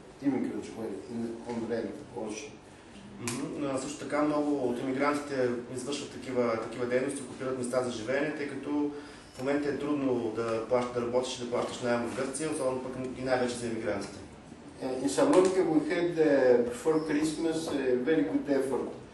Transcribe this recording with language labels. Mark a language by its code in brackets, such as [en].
[en] Immigrants were on rent also. [bg] Също така много от имигрантите извършват такива дейности, окупират места за живеене, тъй като в момента е трудно да работиш и да плащаш наем в Гърция, особено пък и най-вече за имигрантите. [en] In Salonika we had before Christmas a very good effort.